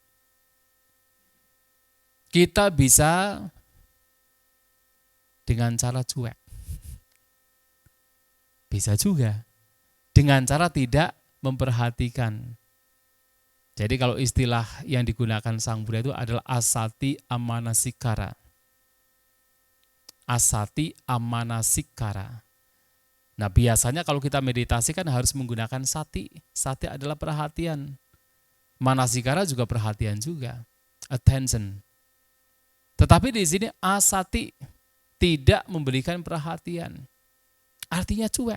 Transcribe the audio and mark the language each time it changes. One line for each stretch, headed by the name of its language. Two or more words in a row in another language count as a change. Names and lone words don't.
Indonesian: Kita bisa dengan cara cuek. Bisa juga dengan cara tidak memperhatikan. Jadi kalau istilah yang digunakan Sang Buddha itu adalah
Pali: asati amanasikara. Asati amanasikara.
Indonesian: Nah, biasanya kalau kita meditasi kan harus menggunakan sati. Sati adalah perhatian. Manasikara juga perhatian juga. Attention. Tetapi di sini asati, tidak memberikan perhatian. Artinya cuek.